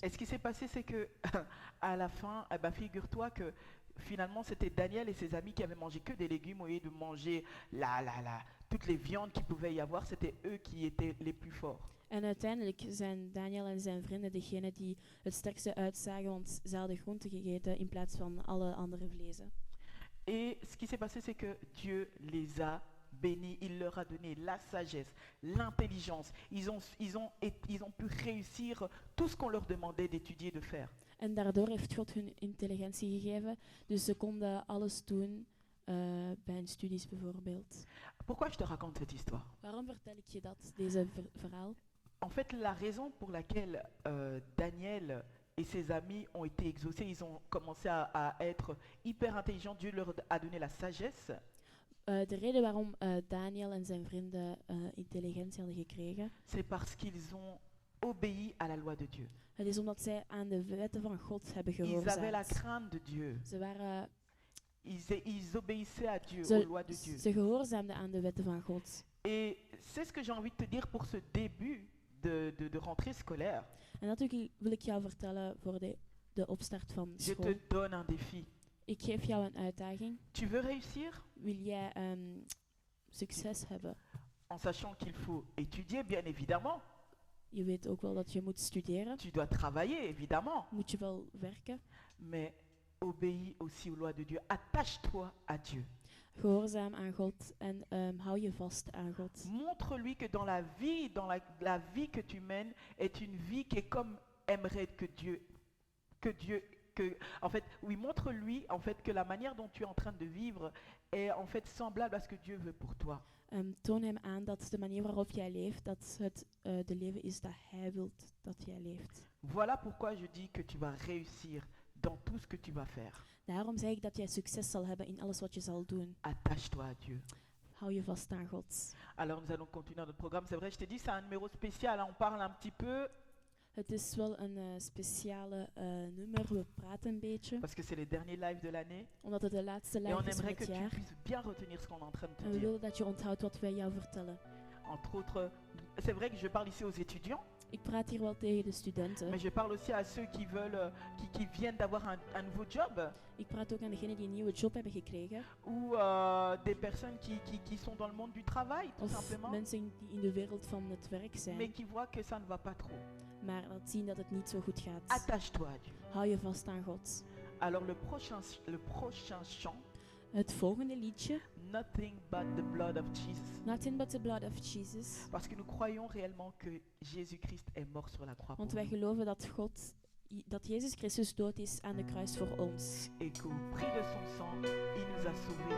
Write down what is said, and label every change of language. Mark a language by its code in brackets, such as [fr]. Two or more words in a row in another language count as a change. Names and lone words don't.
[fr] Et ce qui s'est passé, c'est que à la fin, figure-toi que finalement c'était Daniel et ses amis qui avaient mangé que des légumes au lieu de manger toutes les viandes qu'il pouvait y avoir, c'était eux qui étaient les plus forts. [nl] En uiteindelijk zijn Daniel en zijn vrienden degene die het sterkste uitzagen, want ze hadden groenten gegeten in plaats van alle andere vlezen. [fr] Et ce qui s'est passé, c'est que Dieu les a bénis, il leur a donné la sagesse, l'intelligence. Ils ont pu réussir tout ce qu'on leur demandait d'étudier, de faire. [nl] En daardoor heeft God hun intelligentie gegeven, dus ze konden alles doen bij hun studies bijvoorbeeld. [fr] Pourquoi je te raconte cette histoire? [nl] Waarom vertel ik je dat, deze verhaal? [fr] En fait, la raison pour laquelle Daniel et ses amis ont été exaucés, ils ont commencé à être hyper intelligents, Dieu leur a donné la sagesse. [nl] De reden waarom Daniel en zijn vrienden intelligentie hadden gekregen, [fr] c'est parce qu'ils ont obéi à la loi de Dieu. [nl] Het is omdat zij aan de wetten van God hebben [fr] Ils avaient la [nl] gehoorzaamd. [fr] crainte de Dieu. [nl] Ze waren [fr] Ils obéissaient à Dieu, aux [nl] Ze, [fr] lois de Dieu. [nl] ze gehoorzaamden aan de wetten van God. [fr] Et c'est ce que j'ai envie de te dire pour ce début de rentrée scolaire. [nl] En dat wil ik jou vertellen voor de opstart van [fr] Je [nl] school. [fr] te donne un défi. [nl] Ik geef jou een uitdaging. [fr] Tu veux réussir [nl] Wil jij succes hebben? [fr] en sachant qu'il faut étudier, bien évidemment. [nl] Je weet ook wel dat je moet studeren. [fr] Tu dois travailler, évidemment. [nl] Moet je wel werken. [fr] Mais obéis aussi aux lois de Dieu. Attache-toi à Dieu. [nl] Gehoorzaam aan God en hou je vast aan God. [fr] Montre-lui que dans la vie, la vie que tu mènes est une vie qui est comme aimerait en fait, oui, montre-lui en fait que la manière dont tu es en train de vivre est en fait semblable à ce que Dieu veut pour toi. [nl] Toon hem aan dat de manier waarop jij leeft, dat het de leven is dat hij wil dat jij leeft. [fr] Voilà pourquoi je dis que tu vas réussir dans tout ce que tu vas faire. [nl] Daarom zeg ik dat jij succes zal hebben in alles wat je zal doen. [fr] Attache-toi à Dieu. [nl] Hou je vast aan God. [fr] Alors nous allons continuer notre programme. C'est vrai, je t'ai dit, c'est un numéro spécial. Hein. On parle un petit peu [nl] Het is wel een speciale nummer. We praten een beetje. [fr] parce que c'est les derniers lives de l'année. [nl] Omdat het de laatste [fr] Et on [nl] live is van [fr] aimerait que [nl] het [fr] tu [nl] jaar. [fr] puisses bien retenir ce qu'on est en train de [nl] En [fr] te [nl] we [fr] dire. [nl] willen dat je onthoudt wat wij jou vertellen. [fr] Entre autres, c'est vrai que je parle ici aux étudiants, [nl] Ik praat hier wel tegen de studenten. [fr] mais je parle aussi à ceux qui veulent, qui viennent d'avoir un nouveau job, [nl] Ik praat ook aan degenen die een nieuwe job hebben gekregen. [fr] ou des personnes qui sont dans le monde du travail, tout [nl] Of [fr] simplement, [nl] mensen die in de wereld van het werk [fr] mais [nl] zijn. [fr] qui voient que ça ne va pas trop. [nl] Maar dat zien dat het niet zo goed gaat. [fr] Attache-toi à Dieu. [nl] Hou je vast aan God. [fr] Alors le prochain chant, [nl] Het volgende liedje. [en] Nothing but the blood of Jesus. Nothing but the blood of Jesus. [fr] Parce que nous croyons réellement que Jésus-Christ est mort sur la croix pour [nl] Want wij [fr] nous. [nl] geloven dat Jezus Christus dood is aan de kruis voor ons. [fr] Et qu'au prix de son sang, il nous a sauvés.